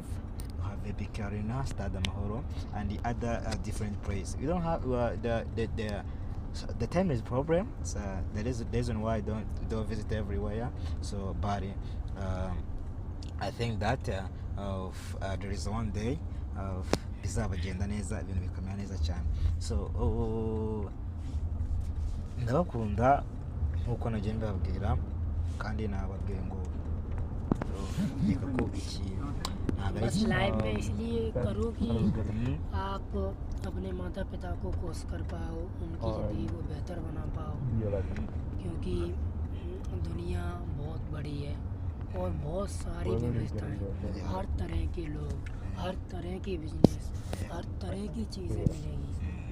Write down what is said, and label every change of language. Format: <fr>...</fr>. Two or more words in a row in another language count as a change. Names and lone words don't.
<en>You have a big arena, Stade Amahoro, and the other different place. You don't have the time is problem. So that is the reason why I don't visit everywhere. So but I think that there is one day</en> <rw>bizabagenda neza, ibintu bikamera neza cyane. So ndabakunda nkuko nagiye mbabwira, kandi nababwiye ngo reka ko iki</rw> <hi>बस लाइव में इसलिए करो कि आप अपने माता पिता को कोस कर पाओ, उनकी ज़िंदगी को बेहतर बना पाओ, क्योंकि दुनिया बहुत बड़ी है और बहुत सारी विविधताएं, हर तरह के लोग, हर तरह के बिजनेस, हर तरह की चीज़ें मिलेंगी।</hi>